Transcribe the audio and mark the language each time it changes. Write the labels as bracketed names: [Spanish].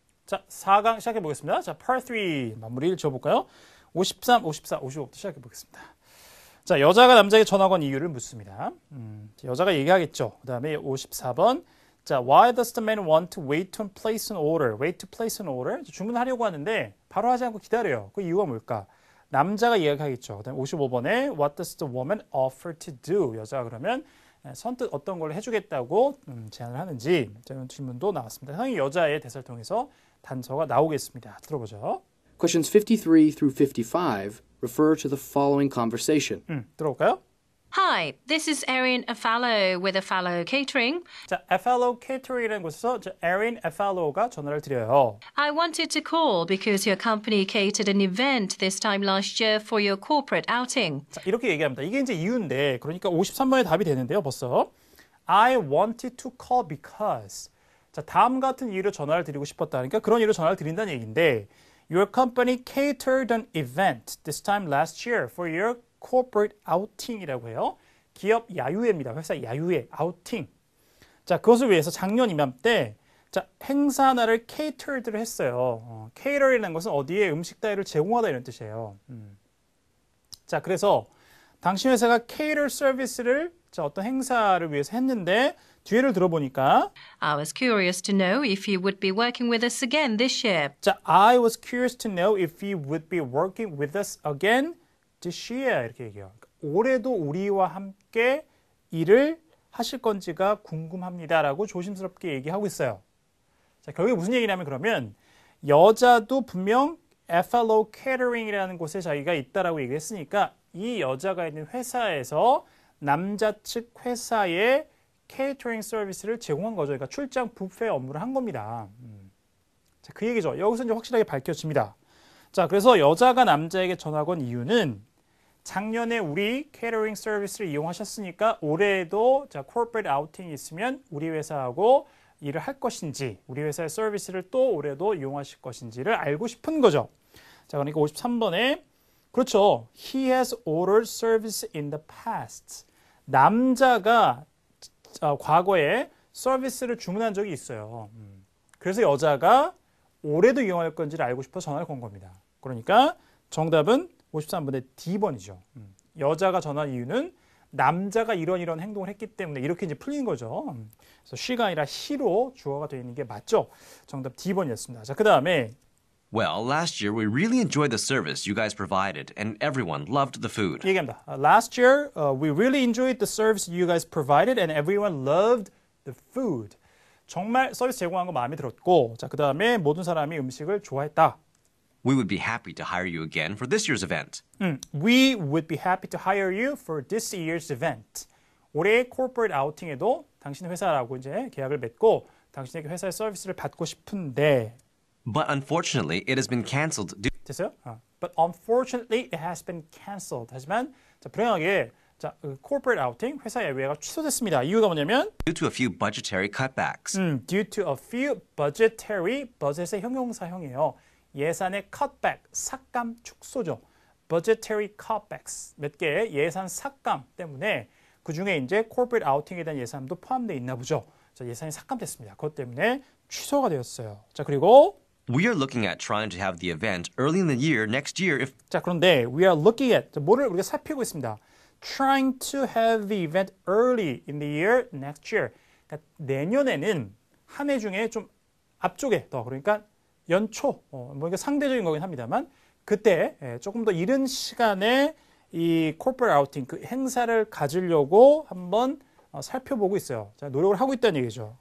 [Korean] 자, 4강 시작해 보겠습니다. 자, Part 3 마무리를 지어볼까요? 53, 54, 55부터 시작해 보겠습니다. 자, 여자가 남자에게 전화 건 이유를 묻습니다. 여자가 얘기하겠죠. 그 다음에 54번. [English] 자, Why does the man want to wait to place an order? Wait to place an order? [Korean] 주문하려고 하는데 바로 하지 않고 기다려요. 그 이유가 뭘까? 남자가 이야기하겠죠. 그 다음에 55번에 [English] What does the woman offer to do? [Korean] 여자가 그러면 선뜻 어떤 걸 해주겠다고 제안을 하는지 이런 질문도 나왔습니다. 상당히 여자의 대사를 통해서 단서가 나오겠습니다. 들어보죠. [English] Questions 53 through 55 refer to the following conversation. [Korean] 들어볼까요? [English] Hi, this is Erin Afalo with Afalo Catering. [Korean] 자, Afalo Catering이라는 곳에서 Erin Afalo가 전화를 드려요. [English] I wanted to call because your company catered an event this time last year for your corporate outing. [Korean] 자, 이렇게 얘기합니다. 이게 이제 이유인데, 그러니까 53번에 답이 되는데요, 벌써. [English] I wanted to call because. [Korean] 자, 다음 같은 이유로 전화를 드리고 싶었다. 그러니까 그런 이유로 전화를 드린다는 얘기인데, [English] Your company catered an event this time last year for your corporate outing [Korean] 이라고 해요. 기업 야유회입니다. 회사 야유회, 아우팅. 자, 그것을 위해서 작년 이맘때 자, 행사 하나를 catered를 했어요. cater이라는 것은 어디에 음식 따위를 제공하다 이런 뜻이에요. 자, 그래서 당신 회사가 cater 서비스를 자, 어떤 행사를 위해서 했는데 뒤에를 들어보니까 [English] I was curious to know if you would be working with us again this year. 자, I was curious to know if you would be working with us again this year [Korean] 이렇게 얘기해요. 올해도 우리와 함께 일을 하실 건지가 궁금합니다라고 조심스럽게 얘기하고 있어요. 자, 결국에 무슨 얘기냐면 그러면 여자도 분명 Afalo Catering이라는 곳에 자기가 있다라고 얘기했으니까 이 여자가 있는 회사에서 남자 측 회사에 케이터링 서비스를 제공한 거죠. 그러니까 출장 뷔페 업무를 한 겁니다. 자, 그 얘기죠. 여기서 이제 확실하게 밝혀집니다. 자, 그래서 여자가 남자에게 전화 건 이유는 작년에 우리 케이터링 서비스를 이용하셨으니까 올해에도 자, 코퍼레이트 아우팅이 있으면 우리 회사하고 일을 할 것인지 우리 회사의 서비스를 또 올해도 이용하실 것인지를 알고 싶은 거죠. 자, 그러니까 53번에 그렇죠. [English] He has ordered service in the past. [Korean] 남자가 과거에 서비스를 주문한 적이 있어요. 그래서 여자가 올해도 이용할 건지를 알고 싶어서 전화를 건 겁니다. 그러니까 정답은 53번의 D번이죠. 여자가 전화한 이유는 남자가 이런 행동을 했기 때문에 이렇게 이제 풀린 거죠. 그래서 she가 아니라 he로 주어가 되어 있는 게 맞죠. 정답 D번이었습니다. 자, 그 다음에 [English] Well, last year we really enjoyed the service you guys provided, and everyone loved the food. [Korean] 얘기합니다. [English] Last year, we really enjoyed the service you guys provided, and everyone loved the food. [Korean] 정말 서비스 제공한 거 마음에 들었고, 자, 그 다음에 모든 사람이 음식을 좋아했다. [English] We would be happy to hire you again for this year's event. We would be happy to hire you for this year's event. [Korean] 올해 corporate outing에도 당신 회사라고 이제 계약을 맺고 당신에게 회사의 서비스를 받고 싶은데. [English] But unfortunately, it has been canceled due [Korean] 됐어요? [English] But unfortunately, it has been canceled. [Korean] 하지만 자, 불행하게 자, corporate outing 회사 예외가 취소됐습니다. 이유가 뭐냐면 [English] to a few budgetary cutbacks. due to a few budgetary, budget의 [Korean] 형용사형이에요. 예산의 cutback, 삭감 축소죠. budgetary cutbacks, 몇 개의 예산 삭감 때문에 그중에 이제 corporate outing에 대한 예산도 포함되어 있나 보죠. 자, 예산이 삭감됐습니다. 그것 때문에 취소가 되었어요. 자, 그리고 [English] We are looking at trying to have the event early in the year next year if [Korean] 자, 그런데 [English] we are looking at [Korean] 뭐를 우리가 살피고 있습니다. [English] Trying to have the event early in the year next year. [Korean] 그러니까 내년에는 한 해 중에 좀 앞쪽에 더 그러니까 연초 뭐 이게 상대적인 거긴 합니다만 그때 조금 더 이른 시간에 이 corporate outing 그 행사를 가지려고 한번 살펴보고 있어요. 자, 노력을 하고 있다는 얘기죠.